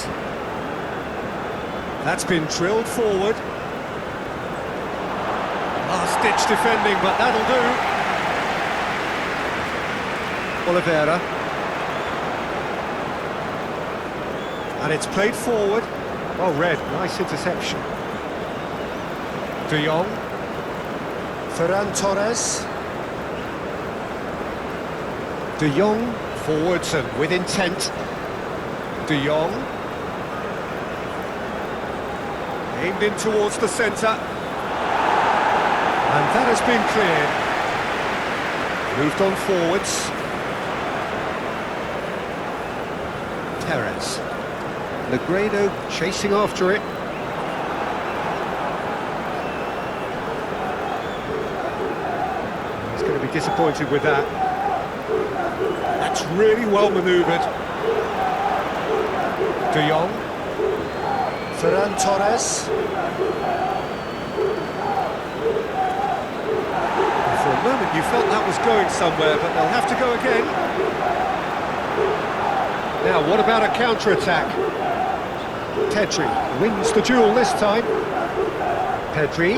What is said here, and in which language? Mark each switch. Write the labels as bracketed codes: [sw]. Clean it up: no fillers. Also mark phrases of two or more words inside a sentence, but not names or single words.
[en] That's been drilled forward. Last-ditch defending, but that'll do. Oliveira. And it's played forward. Well read, nice interception. De Jong. Ferran Torres. De Jong forwards and with intent. De Jong. Aimed in towards the centre. And that has been cleared. Moved on forwards. Perez. Negredo chasing after it. He's going to be disappointed with that. That's really well manoeuvred. De Jong. Ferran Torres. And for a moment you felt that was going somewhere, but they'll have to go again. Now, what about a counter-attack? Pedri wins the duel this time. Pedri.